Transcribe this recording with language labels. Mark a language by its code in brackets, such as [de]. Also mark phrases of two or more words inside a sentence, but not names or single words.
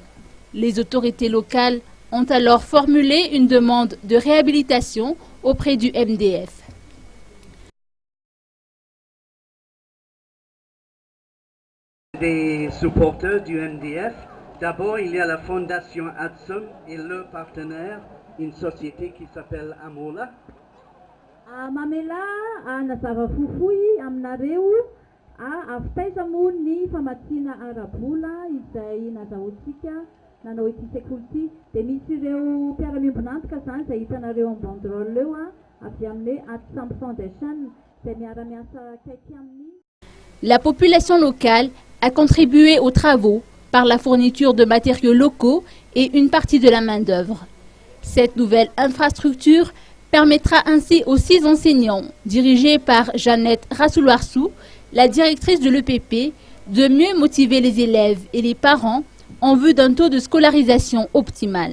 [fr] Les autorités locales ont alors formulé une demande de réhabilitation auprès du MDF. Des supporters du MDF, d'abord il y a la fondation Adsum et leur partenaire, une société qui s'appelle Amola. [mg] Mamela nazava fofoi aminareo avitaiza moa ny famatsiana arabola izay nazahoantsika nanao ity sekoly ity dia misy ireo mpiara-miombonantoka zany izay hitanareo amin'ny banderole eo avy amin'ny Adsum Foundation izay miara-miasa akaiky aminy. [fr] La population locale a contribué aux travaux par la fourniture de matériaux locaux et une partie de la main-d'œuvre. Cette nouvelle infrastructure permettra ainsi aux 6 enseignants, dirigés par Jeannette Rassoulouarsou, la directrice de l'EPP, de mieux motiver les élèves et les parents en vue d'un taux de scolarisation optimal.